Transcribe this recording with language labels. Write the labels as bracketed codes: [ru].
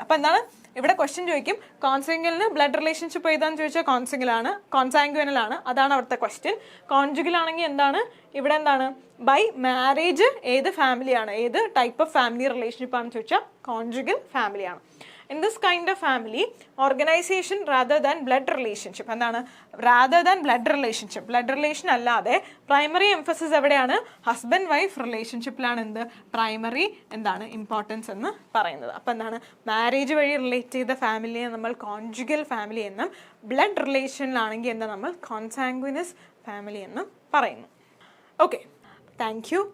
[ml] അപ്പോൾ എന്താണ് ഇവിടെ ക്വസ്റ്റ്യൻ ചോദിക്കും, കോൺസാങ്ഗ്വിനലിന് ബ്ലഡ് റിലേഷൻഷിപ്പ് ഏതാണെന്ന് ചോദിച്ചാൽ കോൺസാങ്ഗ്വിനൽ ആണ്, അതാണ് അവിടുത്തെ ക്വസ്റ്റ്യൻ. കോൺജുഗൽ ആണെങ്കിൽ എന്താണ് ഇവിടെ എന്താണ് ബൈ മാരേജ് ഏത് ഫാമിലിയാണ്, ഏത് ടൈപ്പ് ഓഫ് ഫാമിലി റിലേഷൻഷിപ്പ് ആണെന്ന് ചോദിച്ചാൽ കോൺജുഗൽ ഫാമിലിയാണ്. [en] In this kind of family, organization rather than blood relationship, എന്താണ് rather than blood relationship, blood relation [ml] അല്ലാതെ പ്രൈമറി എംഫസിസ് എവിടെയാണ്? ഹസ്ബൻഡ് വൈഫ് റിലേഷൻഷിപ്പിലാണ് എന്ത് പ്രൈമറി എന്താണ് ഇമ്പോർട്ടൻസ് എന്ന് പറയുന്നത്. അപ്പം എന്താണ് മാരേജ് വഴി റിലേറ്റ് ചെയ്ത ഫാമിലിയെ നമ്മൾ കോൺജുഗൽ ഫാമിലി എന്നും, ബ്ലഡ് റിലേഷനിലാണെങ്കിൽ എന്താ നമ്മൾ കോൺസാങ്ഗ്വിനസ് ഫാമിലി എന്നും പറയുന്നു. Okay, [en] Thank you.